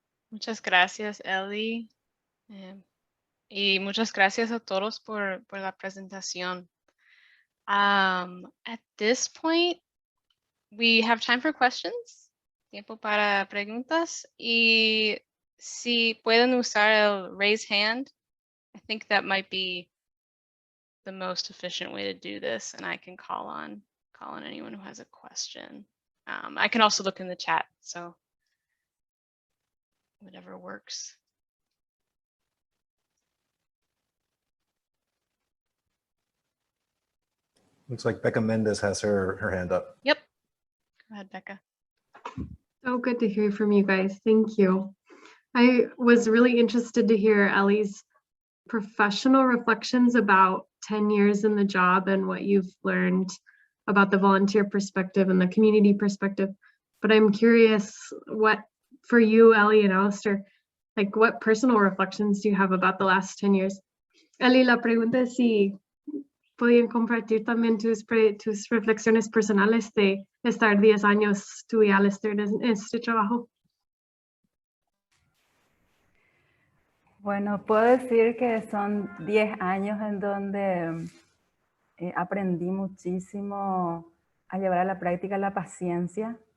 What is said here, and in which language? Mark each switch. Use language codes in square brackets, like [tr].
[es] Muchas gracias, Ellie. Y muchas gracias a todos por la presentación. [en] At this point, we have time for questions. [es] Tiempo para preguntas. Y si pueden usar el raise hand, [en] I think that might be the most efficient way to do this, and I can call on anyone who has a question. I can also look in the chat, so whatever works. Looks like Becca Mendez has her hand up. Yep. Go ahead, Becca. So good to hear from you guys. Thank you. I was really interested to hear Ellie's professional reflections about 10 years in the job and what you've learned about the volunteer perspective and the community perspective. But I'm curious what, for you, Ellie and Alistair, like what personal reflections do you have about the last 10 years? [es] Ellie, la pregunta es si podían compartir también tus reflexiones personales de estar 10 años tú y Alistair en este trabajo. Bueno, puedo decir que son 10 años en donde aprendí muchísimo a llevar a la práctica la paciencia.